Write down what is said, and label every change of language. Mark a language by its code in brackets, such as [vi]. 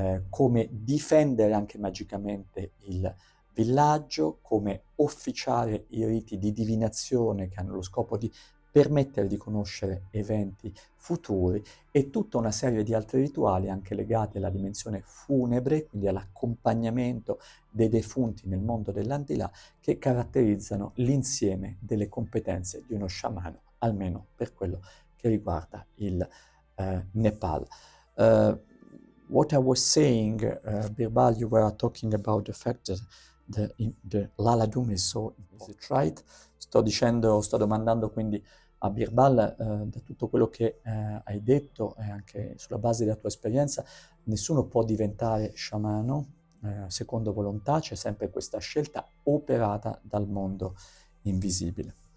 [it] come difendere anche magicamente il villaggio, come officiare i riti di divinazione che hanno lo scopo di permettere di conoscere eventi futuri, e tutta una serie di altri rituali anche legati alla dimensione funebre, quindi all'accompagnamento dei defunti nel mondo dell'aldilà, che caratterizzano l'insieme delle competenze di uno sciamano, almeno per quello che riguarda il Nepal. [en] Uh, what I was saying, Birbal, you were talking about the fact that the Laladum is so, is it right? [it] Sto domandando quindi a Birbal, da tutto quello che hai detto e anche sulla base della tua esperienza, nessuno può diventare sciamano secondo volontà, c'è sempre questa scelta operata dal mondo invisibile.